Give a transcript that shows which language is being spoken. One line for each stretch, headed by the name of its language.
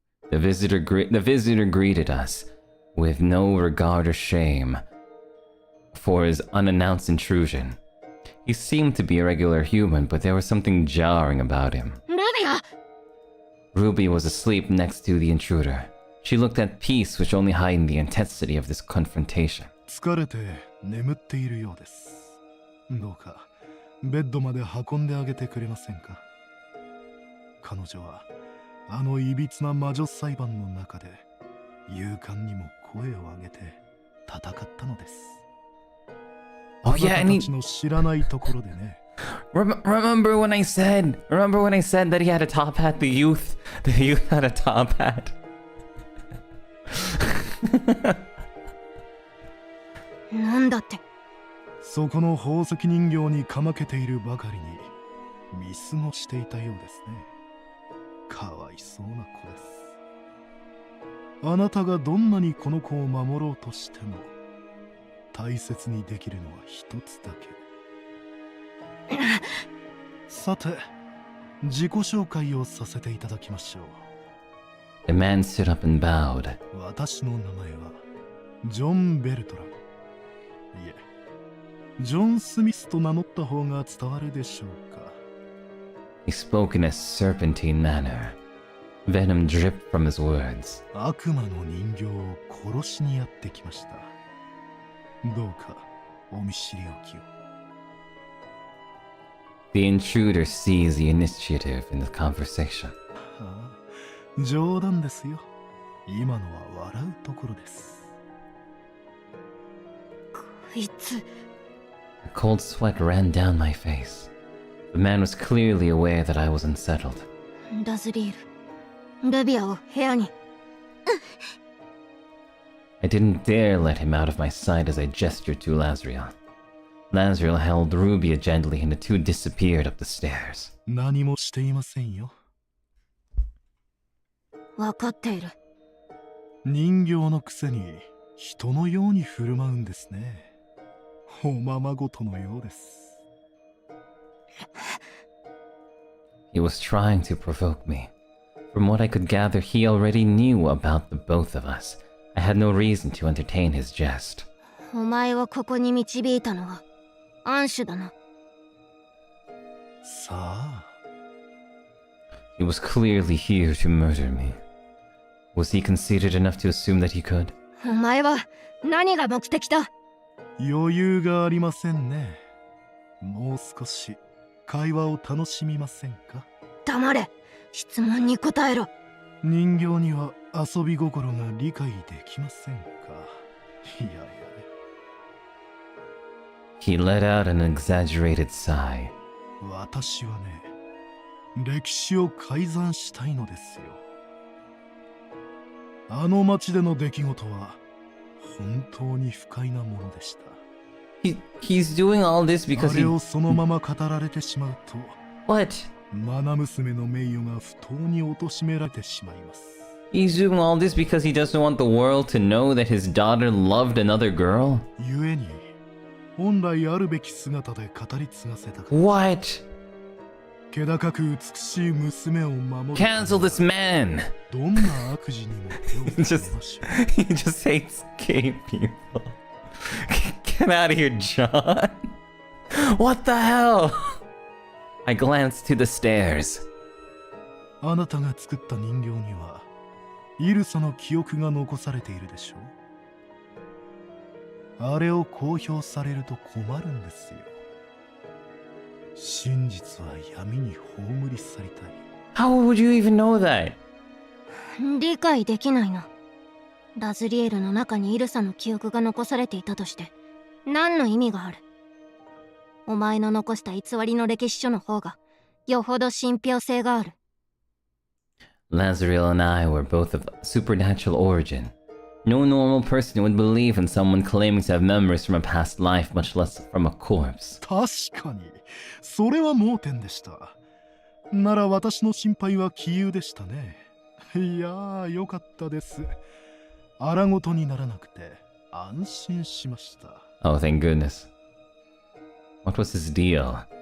English: The visitor greeted us with no regard or shame for his unannounced intrusion. He seemed to be a regular human, but there was something jarring about him.
Japanese: ルビア
English: Ruby was asleep next to the intruder. She looked at peace, which only heightened the intensity of this confrontation.
Japanese: 疲れて眠っているようです。どうかベッドまで運んであげてくれませんか。彼女はあのいびつな魔女裁判の中で勇敢にも声を上げて戦ったのです。
English: Oh yeah, and he...
Japanese: たちの知らないところでね。
English: Remember when I said that he had a top hat? The youth had a top hat.
Japanese: なんだって。そこの宝石人形にかまけているばかりに見過ごしていたようですね。かわいそうな子です。あなたがどんなにこの子を守ろうとしても大切にできるのは一つだけ。さて、自己紹介をさせていただきましょう。
English: The man stood up and bowed.
Japanese: 私の名前はジョン・ベルトラム。いえ、ジョン・スミスと名乗った方が伝わるでしょうか。
English: He spoke in a serpentine manner. Venom dripped from his words.
Japanese: 悪魔の人形を殺しにやってきました。どうかお見知りおきを。
English: The intruder seized the initiative in the conversation.
Japanese: ああ、冗談ですよ。今のは笑うところです。こいつ。
English: A cold sweat ran down my face. The man was clearly aware that I was unsettled.
Japanese: ダズリール。ルビアを部屋に。
English: I didn't dare let him out of my sight as I gestured to Lazriel. Lazriel held Rubia gently and the two disappeared up the stairs.
Japanese: 何もしていませんよ。わかっている。人形のくせに人のように振る舞うんですね。おままごとのようです。
English: He was trying to provoke me. From what I could gather, he already knew about the both of us. I had no reason to entertain his jest.
Japanese: お前をここに導いたのはアンシュだな。さあ。
English: He was clearly here to murder me. Was he conceited enough to assume that he could?
Japanese: お前は何が目的だ。余裕がありませんね。もう少し会話を楽しみませんか。黙れ。質問に答えろ。人形には遊び心が理解できませんか。いやいや。
English: He let out an exaggerated sigh.
Japanese: 私はね、歴史を改ざんしたいのですよ。あの町での出来事は本当に不快なものでした。
English: He's doing all this because
Japanese: あれをそのまま語られてしまうと、
English: What?
Japanese: マナ娘の名誉が不当に貶められてしまいます。
English: He's doing all this because he doesn't want the world to know that his daughter loved another girl?
Japanese: ゆえに、本来あるべき姿で語り継がせたか。
English: What?
Japanese: 気高く美しい娘を守る。
English: Cancel this man!
Japanese: どんな悪事にも手をつけましょう。
English: He just hates gay people. Get out of here, John. What the hell? I glanced to the stairs.
Japanese: あなたが作った人形にはイルサの記憶が残されているでしょう。あれを公表されると困るんですよ。真実は闇に葬り去りたい。
English: How would you even know that?
Japanese: 理解できないな。ラズリエルの中にイルサの記憶が残されていたとして何の意味がある。お前の残した偽りの歴史書の方がよほど信憑性がある。
English: Lazriel and I were both of supernatural origin. No normal person would believe in someone claiming to have memories from a past life, much less from a corpse.
Japanese: 確かにそれは盲点でした。なら私の心配は杞憂でしたね。いやー、よかったです。荒ごとにならなくて安心しました。
English: Oh, thank goodness. What was his deal?